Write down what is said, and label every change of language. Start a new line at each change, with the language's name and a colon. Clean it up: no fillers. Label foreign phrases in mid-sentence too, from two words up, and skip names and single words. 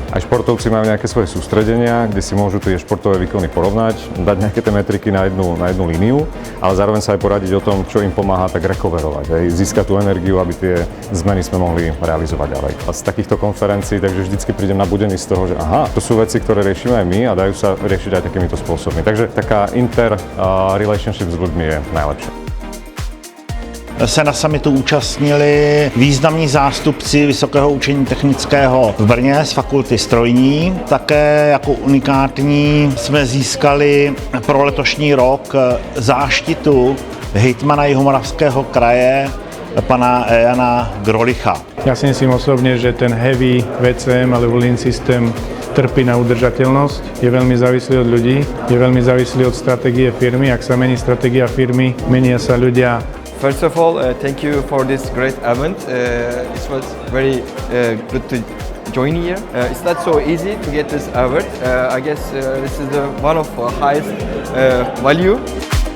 Slovak: Aj športovci majú nejaké svoje sústredenia, kde si môžu tie športové výkony porovnať, dať nejaké tie metriky na jednu líniu, ale zároveň sa aj poradiť o tom, čo im pomáha tak recoverovať, získať tú energiu, aby tie zmeny sme mohli realizovať ďalej. A z takýchto konferencií takže vždycky prídem nabudený z toho, že aha, to sú veci, ktoré riešime aj my a dajú sa riešiť aj takýmito spôsobmi. Takže taká relationship s ľuďmi je najlepšia.
Czech: Se na summitu účastnili významní zástupci Vysokého učení technického v Brně z fakulty strojní. Také jako unikátní jsme získali pro letošní rok záštitu hejtmana Jihomoravského kraje pana Jana Grolicha.
Slovak: Ja si myslím osobne, že ten heavy VCM alebo Lean systém trpí na udržateľnosť, je veľmi závislý od ľudí, je veľmi závislý od stratégie firmy. Ak sa mení stratégia firmy, menia sa ľudia.
English: First of all, thank you for this great event. It was very good to join here. It's not so easy to get this award. I guess this is one of highest value.